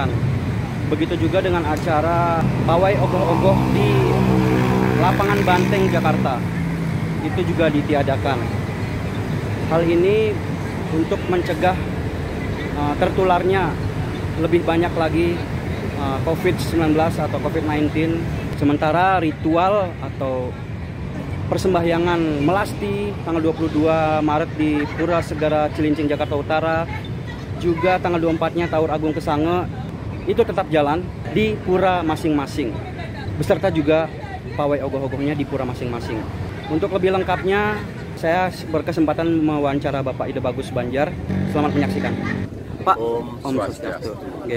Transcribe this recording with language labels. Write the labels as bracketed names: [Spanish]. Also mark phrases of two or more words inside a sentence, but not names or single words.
[Indonesian] Begitu juga dengan acara pawai ogoh-ogoh di lapangan Banteng Jakarta, itu juga ditiadakan. Hal ini untuk mencegah tertularnya lebih banyak lagi COVID-19 atau COVID-19. Sementara ritual atau persembahyangan melasti tanggal 22 Maret di Pura Segara Cilincing Jakarta Utara, juga tanggal 24-nya Taur Agung Kesange, itu tetap jalan di pura masing-masing, beserta juga pawai ogoh-ogohnya di pura masing-masing. Untuk lebih lengkapnya, saya berkesempatan mewawancara Bapak Ide Bagus Banjar. Selamat menyaksikan. Pak, Om Swastiastu. Oke.